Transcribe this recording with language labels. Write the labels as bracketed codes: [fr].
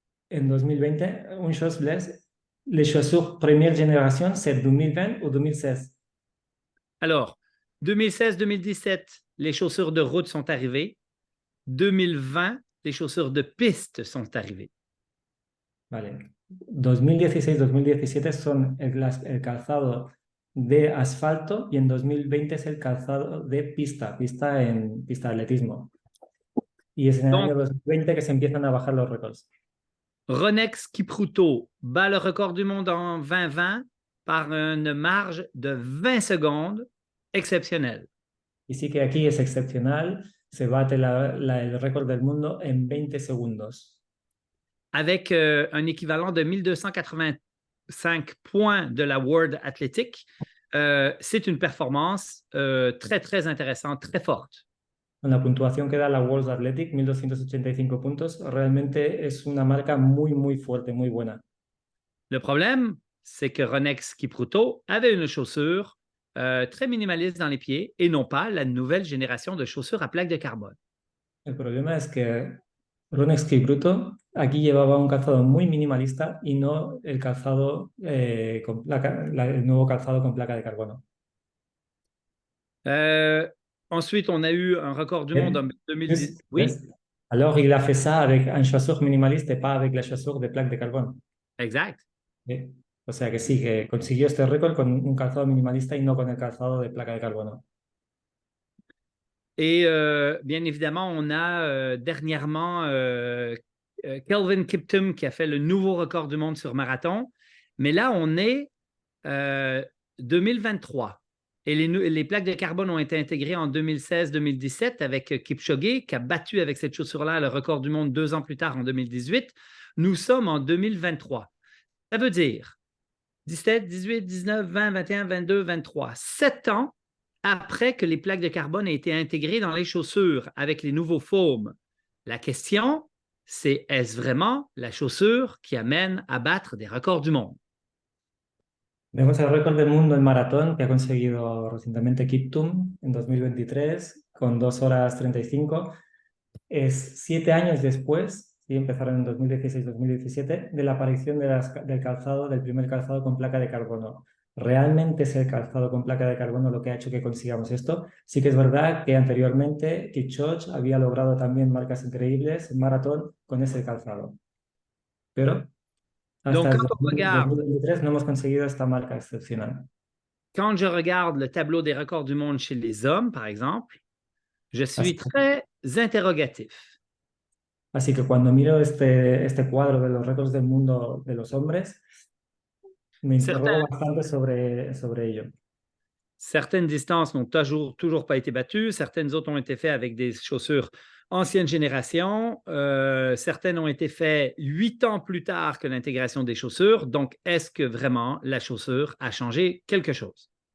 [fr] En 2020, un chose blesse, les chaussures première génération, c'est 2020 ou 2016? Alors, 2016-2017, les chaussures de route sont arrivées. 2020, les chaussures de piste sont arrivées. [es] Vale. 2016-2017 son el calzado de asfalto y en 2020 es el calzado de pista de atletismo. Y es en el año 2020 que se empiezan a bajar los récords. [fr] Ronex Kipruto bat le record du monde en 2020 par une marge de 20 secondes exceptionnelle. [es] Y sí que aquí es excepcional, se bate el récord del mundo en 20 segundos. [fr] Avec un équivalent de 1285 points de la World Athletic, c'est une performance très, très intéressante, très forte. [es] Con la puntuación que da la World Athletic, 1285 puntos, realmente es una marca muy, muy fuerte, muy buena. [fr] Le problème, c'est que Ronex Kipruto avait une chaussure très minimaliste dans les pieds et non pas la nouvelle génération de chaussures à plaques de carbone. [es] El problema es que Ronex Kipruto aquí llevaba un calzado muy minimalista y no el calzado con el nuevo calzado con placa de carbono. [fr] Ensuite, on a eu un record du monde Bien. en 2010. Plus, Oui, alors, il a fait ça avec un chaussure minimaliste et pas avec la chaussure de plaque de carbone. exact. Bien. [es] O sea que sí, que consiguió este récord con un calzado minimalista y no con el calzado de placa de carbono. [fr] Et bien évidemment, on a dernièrement Kelvin Kiptum qui a fait le nouveau record du monde sur marathon. Mais là, on est 2023. Et les plaques de carbone ont été intégrées en 2016-2017 avec Kipchoge, qui a battu avec cette chaussure-là le record du monde 2 ans plus tard, en 2018. Nous sommes en 2023. Ça veut dire 17, 18, 19, 20, 21, 22, 23. 7 ans après que les plaques de carbone aient été intégrées dans les chaussures avec les nouveaux foams. La question, c'est est-ce vraiment la chaussure qui amène à battre des records du monde? [es] Vemos el récord del mundo en maratón que ha conseguido recientemente Kiptum en 2023 con 2 horas 35. Es 7 años después, sí, empezaron en 2016-2017, de la aparición del calzado, del primer calzado con placa de carbono. ¿Realmente es el calzado con placa de carbono lo que ha hecho que consigamos esto? Sí que es verdad que anteriormente Kipchoge había logrado también marcas increíbles en maratón con ese calzado. Pero hasta [fr] Donc, [es] el 2023 no hemos conseguido esta marca excepcional. [fr] quand je regarde le tableau des records du monde chez les hommes, par exemple, je suis [es] Así, [fr] très interrogatif. [es] así que cuando miro este cuadro de los récords del mundo de los hombres, me interrogo [fr] Certains, [es] bastante sobre ello. [fr] certaines distances n'ont toujours pas été battues, certaines autres ont été faites avec des chaussures ancienne génération, certaines ont été faites 8 ans plus tard que l'intégration des chaussures. Donc, est-ce que vraiment la chaussure a changé quelque chose?